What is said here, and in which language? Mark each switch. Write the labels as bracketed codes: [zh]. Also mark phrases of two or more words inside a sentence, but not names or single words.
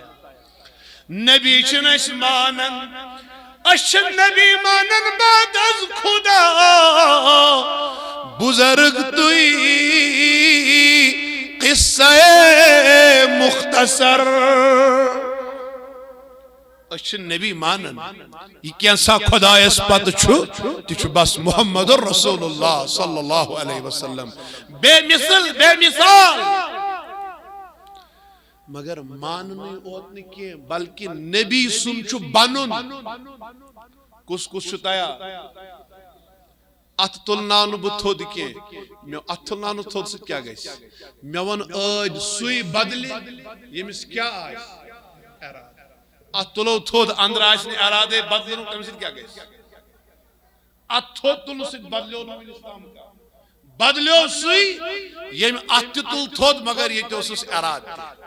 [ks] نبی چھِنہٕ أسۍ مانان أسۍ چھِ نبی مانان [fa] بعد از خدا بزرگ تُہۍ قصہ مختصر. [ks] أسۍ چھِ نبی مانان یہ کینسا خدایس پتہ چھُ تہِ چھُ بس محمد رسول اللہ [ar] صلی اللہ علیہ وسلم [ks] بے مثال. مگر ماننے اوت نہ کی بلکہ نبی سن چھُ بنن. کس کس چھُ تیار؟ ات تلناو بہ تھود کی ات تلناو تھود ست کیا گژھِ مے ون ٲدۍ سُے بدلہِ ییٚمِس کیا آسہِ ات تلو تھود اندر آسہِ نہٕ ارادے بدلن تمہِ سۭتۍ کیا گژھِ ات تھود تلنہٕ سۭتۍ بدلیو نہٕ وٕنیُس تام بدلیو سُے ییٚمۍ ات تہِ تُل تھود مگر ییٚتہِ اوسُس ارادٕ.